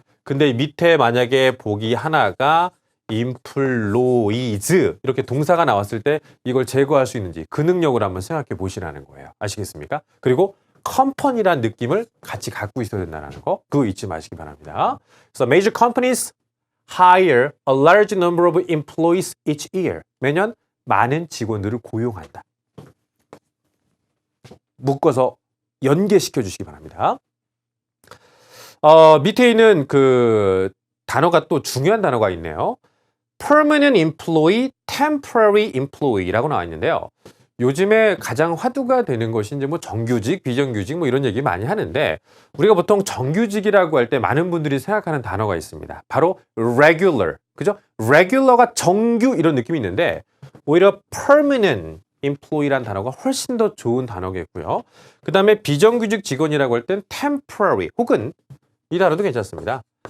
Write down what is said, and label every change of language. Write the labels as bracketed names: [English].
[Korean] 근데 밑에 만약에 보기 하나가 employees 이렇게 동사가 나왔을 때 이걸 제거할 수 있는지 그 능력을 한번 생각해 보시라는 거예요. 아시겠습니까? 그리고 컴퍼니란 느낌을 같이 갖고 있어야 된다는 거 그거 잊지 마시기 바랍니다. [English] So major companies hire a large number of employees each year. [Korean] 매년 많은 직원들을 고용한다. 묶어서 연계시켜 주시기 바랍니다. 밑에 있는 그 단어가 또 중요한 단어가 있네요. [English] permanent employee, temporary employee라고 [Korean] 나와 있는데요. 요즘에 가장 화두가 되는 것이 이제 뭐 정규직, 비정규직 뭐 이런 얘기 많이 하는데 우리가 보통 정규직이라고 할 때 많은 분들이 생각하는 단어가 있습니다. 바로 regular. 그죠? regular가 정규 이런 느낌이 있는데 오히려 permanent, employee란 단어가 훨씬 더 좋은 단어겠고요. 그 다음에 비정규직 직원이라고 할 땐 temporary 혹은 이 단어도 괜찮습니다.